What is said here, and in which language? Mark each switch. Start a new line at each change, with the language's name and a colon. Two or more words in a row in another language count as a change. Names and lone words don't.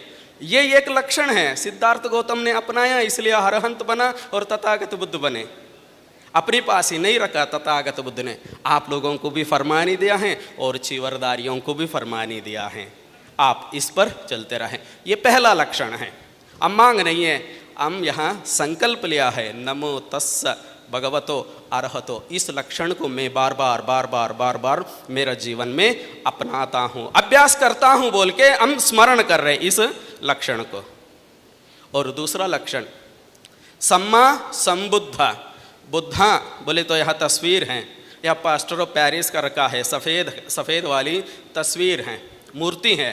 Hindi: ये एक लक्षण है सिद्धार्थ गौतम ने अपनाया, इसलिए अरहंत बना और तथागत बुद्ध बने। अपने पास ही नहीं रखा तथागत बुद्ध ने, आप लोगों को भी फरमानी दिया है और चीवरदारियों को भी फरमानी दिया है, आप इस पर चलते रहें। ये पहला लक्षण है। हम मांग नहीं है, हम यहाँ संकल्प लिया है,
Pali: नमो तस्स भगवतो अरहतो।
Hindi: इस लक्षण को मैं बार बार बार बार बार बार मेरा जीवन में अपनाता हूँ, अभ्यास करता हूँ बोल के हम स्मरण कर रहे इस लक्षण को। और दूसरा लक्षण
Pali: सम्मा संबुद्ध।
Hindi: बुद्धा बोले तो यह तस्वीर हैं, यह
English: plaster of Paris
Hindi: का रखा है, सफ़ेद वाली तस्वीर है, मूर्ति है।